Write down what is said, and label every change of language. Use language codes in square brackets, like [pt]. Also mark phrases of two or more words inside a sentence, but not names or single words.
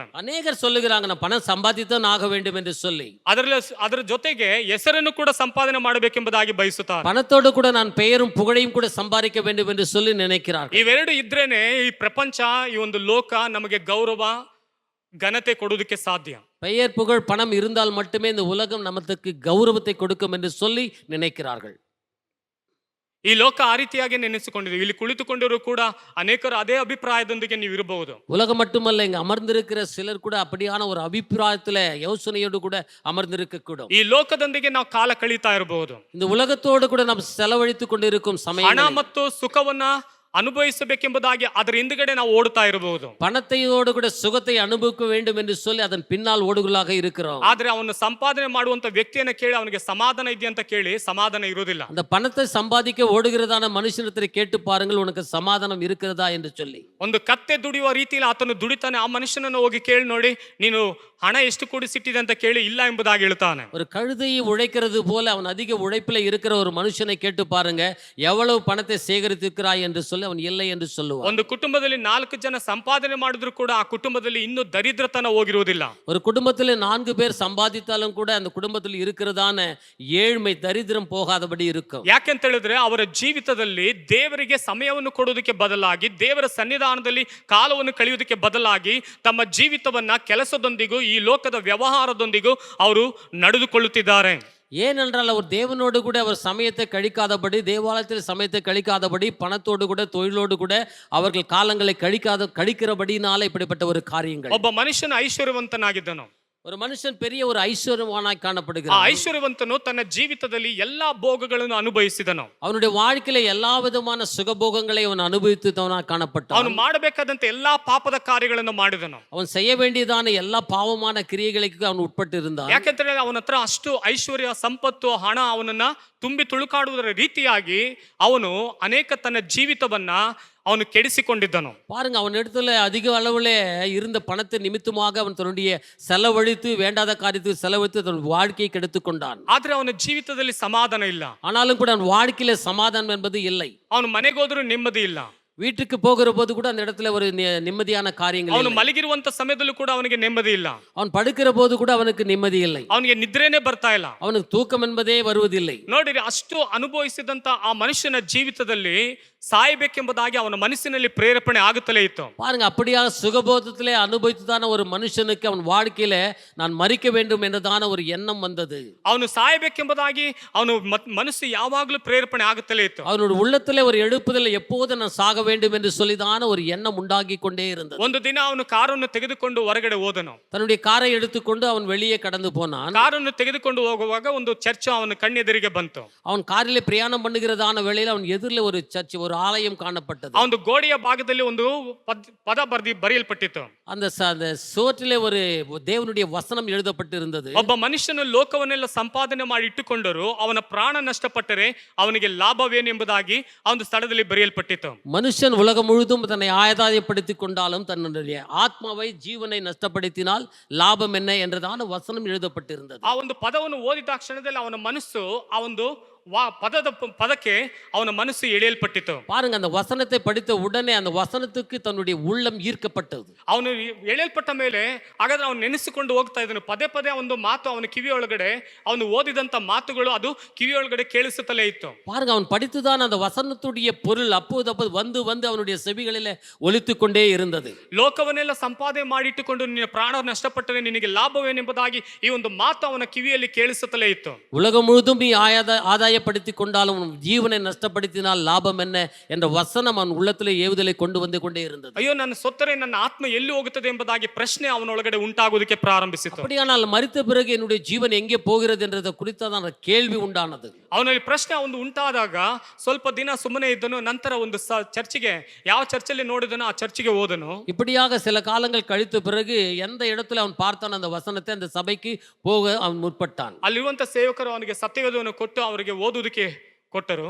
[ta] அநேகர் சொல்லுகிறாங்க, நான் பணம் சம்பாதித்தான் ஆக வேண்டும் என்று சொல்லி. [kn] ಅದರ ಜೊತೆಗೆ ಹೆಸರನ್ನು ಕೂಡ ಸಂಪಾದನೆ ಮಾಡಬೇಕೆಂಬುದಾಗಿ ಬಯಸುತ್ತಾರೆ. [ta] பணத்தோடு கூட நான் பெயரும் புகழையும் கூட சம்பாதிக்க வேண்டும் என்று சொல்லி நினைக்கிறார்கள். [kn] ಇವೆರಡು ಇದ್ರೇನೆ ಈ ಪ್ರಪಂಚ, ಈ ಒಂದು ಲೋಕ ನಮಗೆ ಗೌರವ ಘನತೆ ಕೊಡುವುದಕ್ಕೆ ಸಾಧ್ಯ. பெயர் புகழ் பணம் இருந்தால் மட்டுமே இந்த உலகம் நமக்கு கௌரவத்தை கொடுக்கும் என்று சொல்லி நினைக்கிறார்கள். ಈ ಲೋಕ ಆ ರೀತಿಯಾಗಿ ನೆನೆಸಿಕೊಂಡಿದೆ. ಇಲ್ಲಿ ಕುಳಿತುಕೊಂಡಿರೋ ಕೂಡ ಅನೇಕರು ಅದೇ ಅಭಿಪ್ರಾಯದೊಂದಿಗೆ ನೀವು ಇರಬಹುದು. [ta] உலகம் மட்டுமல்ல, இங்க அமர்ந்திருக்கிற சிலர் கூட அப்படியான ஒரு அபிப்பிராயத்துல யோசனையோடு கூட அமர்ந்திருக்க கூடும். [kn] ಈ ಲೋಕದೊಂದಿಗೆ ನಾವು ಕಾಲ ಕಳೀತಾ ಇರಬಹುದು. [ta] இந்த உலகத்தோடு கூட நாம் செலவழித்துக் கொண்டிருக்கும் [kn] ಹಣ [ta] சமயம் [kn] ಮತ್ತು ಸುಖವನ್ನ ಅನುಭವಿಸಬೇಕೆಂಬುದಾಗಿ ಅದರ ಹಿಂದುಗಡೆ ನಾವು ಓಡುತ್ತಾ ಇರಬಹುದು. [ta] பணத்தையோடு கூட சுகத்தை அனுபவிக்க வேண்டும் என்று சொல்லி அதன் பின்னால் ஓடுகளாக இருக்கிறோம். [kn] ಆದ್ರೆ ಅವನು ಸಂಪಾದನೆ ಮಾಡುವಂತ ವ್ಯಕ್ತಿಯನ್ನ ಕೇಳಿ ಅವನಿಗೆ ಸಮಾಧಾನ ಇದೆಯಾ ಅಂತ ಕೇಳಿ ಸಮಾಧಾನ ಇರುವುದಿಲ್ಲ. [ta] அந்த பணத்தை சம்பாதிக்க ஓடுகிறதான மனுஷனிடத்தில் கேட்டு பாருங்கள் உனக்கு சமாதானம் இருக்கிறதா என்று சொல்லி. [kn] ಒಂದು ಕತ್ತೆ ದುಡಿಯುವ ರೀತಿಯಲ್ಲಿ ಆತನು ದುಡಿತಾನೆ. ಆ ಮನುಷ್ಯನನ್ನು ಹೋಗಿ ಕೇಳಿ ನೋಡಿ, ನೀನು ಹಣ ಎಷ್ಟು ಕೂಡಿಸಿಟ್ಟಿದೆ ಅಂತ ಕೇಳಿ ಇಲ್ಲ ಎಂಬುದಾಗಿ ಹೇಳ್ತಾನೆ. [ta] ஒரு கழுதையை உழைக்கிறது போல அவன் அதிக உழைப்பில் இருக்கிற ஒரு மனுஷனை கேட்டு பாருங்க எவ்வளவு பணத்தை சேகரித்திருக்கிறாய் என்று சொல்லி அவன் இல்லை என்று சொல்லுவான். [kn] ಒಂದು ಕುಟುಂಬದಲ್ಲಿ 4 ಜನ ಸಂಪಾದನೆ ಮಾಡಿದ್ರು ಕೂಡ ಆ ಕುಟುಂಬದಲ್ಲಿ ಇನ್ನೂ ದರಿದ್ರತನ ಹೋಗಿರುವುದಿಲ್ಲ. [ta] ஒரு குடும்பத்தில் 4 பேர் சம்பாதித்தாலும் கூட அந்த குடும்பத்தில் இருக்கிறதான ஏழ்மை தரித்திரம் போகாதபடி இருக்கும். [kn] ಯಾಕೆಂತ ಹೇಳಿದ್ರೆ ಅವರ ಜೀವಿತದಲ್ಲಿ ದೇವರಿಗೆ ಸಮಯವನ್ನು ಕೊಡುವುದಕ್ಕೆ ಬದಲಾಗಿ, ದೇವರ ಸನ್ನಿಧಾನದಲ್ಲಿ ಕಾಲವನ್ನು ಕಳೆಯುವುದಕ್ಕೆ ಬದಲಾಗಿ ತಮ್ಮ ಜೀವಿತವನ್ನ ಕೆಲಸದೊಂದಿಗೂ ಈ ಲೋಕದ ವ್ಯವಹಾರದೊಂದಿಗೂ ಅವರು ನಡೆದುಕೊಳ್ಳುತ್ತಿದ್ದಾರೆ. [ta] ஏனென்றால் அவர் தேவனோடு கூட அவர் சமயத்தை கழிக்காதபடி, தேவாலயத்தில் சமயத்தை கழிக்காதபடி, பணத்தோடு கூட தொழிலோடு கூட அவர்கள் காலங்களை கழிக்கிறபடினால இப்படிப்பட்ட ஒரு காரியங்கள். [kn] ಒಬ್ಬ ಮನುಷ್ಯನ ಐಶ್ವರ್ಯವಂತನಾಗಿದ್ದನು. [ta] ஒரு மனுஷன் பெரிய ஒரு ஐஸ்வர்யவானாய் [kn] ಆ [ta] காணப்படுகிறான். [kn] ಐಶ್ವರ್ಯವಂತನು ತನ್ನ ಜೀವಿತದಲ್ಲಿ ಎಲ್ಲಾ ಭೋಗಗಳನ್ನು ಅನುಭವಿಸಿದನು. [ta] அவனுடைய வாழ்க்கையில எல்லா விதமான சுகபோகங்களை அவன் அனுபவித்தவனாய் காணப்பட்டான். [kn] ಅವನು ಮಾಡಬೇಕಾದಂತ ಎಲ್ಲಾ ಪಾಪದ ಕಾರ್ಯಗಳನ್ನು ಮಾಡಿದನು. [ta] அவன் செய்ய வேண்டியதான எல்லா பாவமான கிரியைகளுக்கு அவன் ಉட்ಪಟ್ಟು இருந்தான். [kn] ಯಾಕೆಂದ್ರೆ ಅವನ ಹತ್ರ ಅಷ್ಟು ಐಶ್ವರ್ಯ, ಸಂಪತ್ತು, ಹಣ ಅವನನ್ನ ತುಂಬಿ ತುಳುಕಾಡುವುದರ ರೀತಿಯಾಗಿ ಅವನು ಅನೇಕ ತನ್ನ ಜೀವಿತವನ್ನ ಅವನು ಕೆಡಿಸಿಕೊಂಡಿದ್ದನು. [ta] பாருங்க, அவன் இடத்துல அதிக அளவுல இருந்த பணத்தை நிமித்தமாக அவன் தன்னுடைய செலவழித்து வேண்டாத காரியத்துக்கு செலவழித்து தன் வாழ்க்கையை கெடுத்து கொண்டான். [kn] ಆದ್ರೆ ಅವನ ಜೀವಿತದಲ್ಲಿ ಸಮಾಧಾನ ಇಲ್ಲ. [ta] ஆனாலும் கூட அவன் வாழ்க்கையில சமாதானம் என்பது இல்லை. [kn] ಅವನು ಮನೆಗೆ ಹೋದ್ರೂ ನೆಮ್ಮದಿ ಇಲ್ಲ. [ta] வீட்டுக்கு போகிற போது கூட அந்த இடத்துல ஒரு நிம்மதியான காரியங்கள் [kn] ಅವನು [ta] இல்லை. [kn] ಮಲಗಿರುವಂತ ಸಮಯದಲ್ಲೂ ಕೂಡ ಅವನಿಗೆ ನೆಮ್ಮದಿ ಇಲ್ಲ. [ta] அவன் படுக்கிற போது கூட ಅವನಿಗೆ நிம்மதி இல்லை. [kn] ಅವನಿಗೆ ನಿದ್ರೆನೇ ಬರ್ತಾ ಇಲ್ಲ. [ta] அவனுக்கு தூக்கம் என்பதே வருவதில்லை. [kn] ನೋಡಿರಿ, ಅಷ್ಟು ಅನುಭವಿಸಿದಂತ ಆ ಮನುಷ್ಯನ ಜೀವಿತದಲ್ಲಿ ಸಾಯಬೇಕೆಂಬುದಾಗಿ ಅವನ ಮನಸ್ಸಿನಲ್ಲಿ ಪ್ರೇರೇಪಣೆ ಆಗುತ್ತಲೇ ಇತ್ತು. [ta] பாருங்க, அப்படியாக சுகபோதத்திலே அனுபவித்ததான ஒரு மனுஷனுக்கு அவன் வாழ்க்கையில நான் மரிக்க வேண்டும் என்றதான ஒரு எண்ணம் வந்தது. [kn] ಅವನು ಸಾಯಬೇಕೆಂಬುದಾಗಿ ಅವನು ಮನಸ್ಸು ಯಾವಾಗಲೂ ಪ್ರೇರೇಪಣೆ ಆಗುತ್ತಲೇ ಇತ್ತು. [ta] அவனுடைய உள்ளத்திலே ஒரு எழுப்புதல் எப்போது நான் சாக வேண்டும் என்று சொல்லிதான ஒரு எண்ணம் உண்டாகி கொண்டே இருந்தது. [kn] ಒಂದು ದಿನ ಅವನು ಕಾರನ್ನು ತೆಗೆದುಕೊಂಡು ಹೊರಗಡೆ ಹೋದನು. [ta] தன்னுடைய காரை எடுத்துக்கொண்டு அவன் வெளியே கடந்து போனான். [kn] ಕಾರನ್ನು ತೆಗೆದುಕೊಂಡು ಹೋಗುವಾಗ ಒಂದು ಚರ್ಚ್ ಅವನ ಕಣ್ಣೆದುರಿಗೆ ಬಂತು. [ta] அவன் காரிலே பிரயாணம் பண்ணுகிறதான வேளையில் அவன் எதிரில் ஒரு சர்ச், ஒரு ஆலயம் காணப்பட்டது. [kn] ಆ ಒಂದು ಗೋಡೆಯ ಭಾಗದಲ್ಲಿ ಒಂದು ಪದ ಬರೆಯಲ್ಪಟ್ಟಿತ್ತು. [ta] அந்த சோற்றிலே ஒரு தேவனுடைய வசனம் எழுதப்பட்டிருந்தது. [kn] ಒಬ್ಬ ಮನುಷ್ಯನು ಲೋಕವನ್ನೆಲ್ಲ ಸಂಪಾದನೆ ಮಾಡಿ ಇಟ್ಟುಕೊಂಡರು ಅವನ ಪ್ರಾಣ ನಷ್ಟಪಟ್ಟರೆ ಅವನಿಗೆ ಲಾಭವೇನೆಂಬುದಾಗಿ ಆ ಒಂದು ಸ್ಥಳದಲ್ಲಿ ಬರೆಯಲ್ಪಟ್ಟಿತ್ತು. [ta] மனுஷன் உலகம் முழுதும் தன்னை ஆதாயப்படுத்திக் கொண்டாலும் தன்னுடைய ஆத்மாவை ஜீவனை நஷ்டப்படுத்தினால் லாபம் என்ன என்றதான வசனம் எழுதப்பட்டிருந்தது. [kn] ಆ ಒಂದು ಪದವನ್ನು ಓದಿದ ಕ್ಷಣದಲ್ಲಿ ಅವನ ಮನಸ್ಸು ಆ ಒಂದು ಪದಕ್ಕೆ ಅವನ ಮನಸ್ಸು ಎಳೆಯಲ್ಪಟ್ಟಿತು. [ta] பாருங்க, அந்த வசனத்தை படித்த உடனே அந்த வசனத்துக்கு தன்னுடைய உள்ளம் ஈர்க்கப்பட்டது. [kn] ಅವನು ಎಳೆಯಲ್ಪಟ್ಟ ಮೇಲೆ ಹಾಗಾದ್ರೆ ಅವನು ನೆನೆಸಿಕೊಂಡು ಹೋಗ್ತಾ ಇದ್ದನು. ಪದೇ ಪದೇ ಒಂದು ಮಾತು ಅವನ ಕಿವಿಯೊಳಗಡೆ, ಅವನು ಓದಿದಂತ ಮಾತುಗಳು ಅದು ಕಿವಿಯೊಳಗಡೆ ಕೇಳಿಸುತ್ತಲೇ ಇತ್ತು. [ta] பாருங்க, அவன் படித்துதான் அந்த வசனத்துடைய பொருள் அப்போது வந்து வந்து அவனுடைய செவிகளிலே ஒலித்துக் கொண்டே இருந்தது. [kn] ಲೋಕವನ್ನೆಲ್ಲ ಸಂಪಾದನೆ ಮಾಡಿಟ್ಟುಕೊಂಡು ನಿನ್ನ ಪ್ರಾಣ ನಷ್ಟಪಟ್ಟರೆ ನಿನಗೆ ಲಾಭವೇನೆಂಬುದಾಗಿ ಈ ಒಂದು ಮಾತು ಅವನ ಕಿವಿಯಲ್ಲಿ ಕೇಳಿಸುತ್ತಲೇ ಇತ್ತು. [ta] உலகம் முழுதும் நீ ஆதாயப்படுத்திக் கொண்டாலும் ஜீவனை நஷ்டப்படுத்தினால் லாபம் என்ன என்ற வசனம் அவன் உள்ளத்திலே ஏவுதலை கொண்டு வந்து கொண்டே இருந்தது. [kn] ಅಯ್ಯೋ, ನನ್ನ ಸೊತ್ತರೆ ನನ್ನ ಆತ್ಮ ಎಲ್ಲಿ ಹೋಗುತ್ತದೆ ಎಂಬುದಾಗಿ ಪ್ರಶ್ನೆ ಅವನೊಳಗಡೆ ಉಂಟಾಗುವುದಕ್ಕೆ ಪ್ರಾರಂಭಿಸಿತು. [ta] அப்படியானால் மரித்த பிறகு என்னுடைய ஜீவன் எங்கே போகிறது என்றதை குறித்ததான கேள்வி உண்டானது. [kn] ಅವನಲ್ಲಿ ಪ್ರಶ್ನೆ ಒಂದು ಉಂಟಾದಾಗ ಸ್ವಲ್ಪ ದಿನ ಸುಮ್ಮನೆ ಇದ್ದನು. ನಂತರ ಒಂದು ಚರ್ಚಿಗೆ, ಯಾವ ಚರ್ಚಲ್ಲಿ ನೋಡಿದನೋ ಆ ಚರ್ಚಿಗೆ ಹೋದನು. [ta] இப்படியாக சில காலங்கள் கழித்த பிறகு எந்த இடத்துல அவன் பார்த்தான் அந்த வசனத்தை, அந்த சபைக்கு போக அவன் முற்பட்டான். [kn] ಅಲ್ಲಿರುವಂತ ಸೇವಕರು ಅವನಿಗೆ ಸತ್ಯವೇದವನ್ನು ಕೊಟ್ಟು ಅವರಿಗೆ ಓದುವುದಕ್ಕೆ ಕೊಟ್ಟರು.